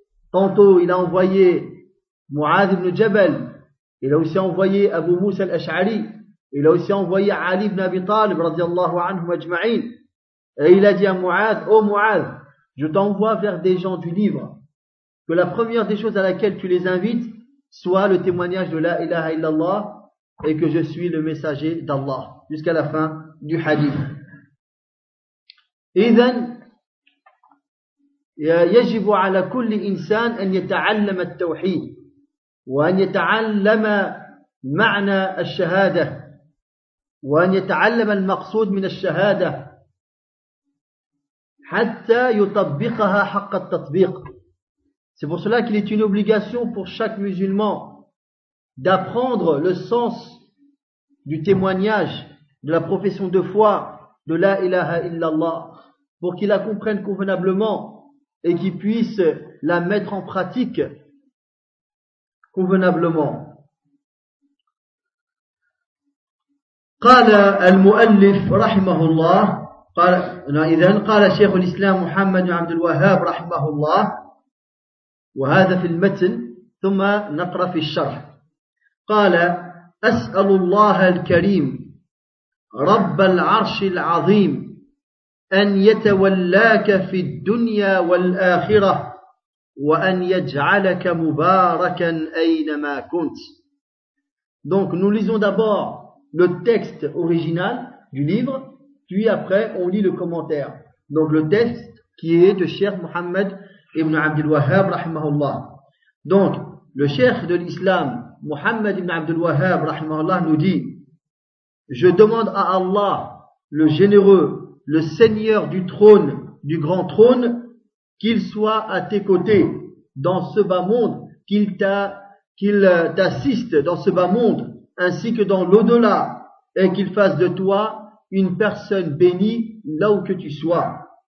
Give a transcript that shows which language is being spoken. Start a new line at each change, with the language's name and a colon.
French: Tantôt il a envoyé Mu'ad ibn Jabal, il a aussi envoyé Abu Musa al-Ash'ari, il a aussi envoyé Ali ibn Abi Talib radiyallahu anhu majma'in. Et il a dit à Mu'ad, ô Mu'ad, je t'envoie vers des gens du livre, que la première des choses à laquelle tu les invites soit le témoignage de la ilaha illallah et que je suis le messager d'Allah, jusqu'à la fin du hadith.
Arabic: إذن يجب على كل إنسان أن يتعلم التوحيد وأن يتعلم معنى الشهادة وأن يتعلم المقصود من الشهادة حتى يطبقها حق التطبيق.
French: C'est pour cela qu'il est une obligation pour chaque musulman d'apprendre le sens du témoignage de la profession de foi de la ilaha illallah pour qu'il la comprenne convenablement et qu'il puisse la mettre en pratique convenablement.
Arabic: قال المؤلف رحمه الله قال اذا قال شيخ الاسلام محمد بن عبد الوهاب رحمه الله وهذا في المتن ثم نقرا في الشرح قال اسال الله الكريم رب العرش العظيم أن يتولاك في الدنيا والآخرة وأن يجعلك مباركا أينما كنت.
French: Donc nous lisons d'abord le texte original du livre, puis après on lit le commentaire. Donc le texte qui est de Cheikh Mohammed ibn Abdul Wahhab rahimahullah. Donc le Cheikh de l'Islam Mohammed ibn Abdul Wahhab rahimahullah nous dit: je demande à Allah le généreux, le seigneur du trône, du grand trône, qu'il soit à tes côtés dans ce bas monde, qu'il t'assiste dans ce bas monde ainsi que dans l'au-delà, et qu'il fasse de toi une personne bénie là où que tu sois.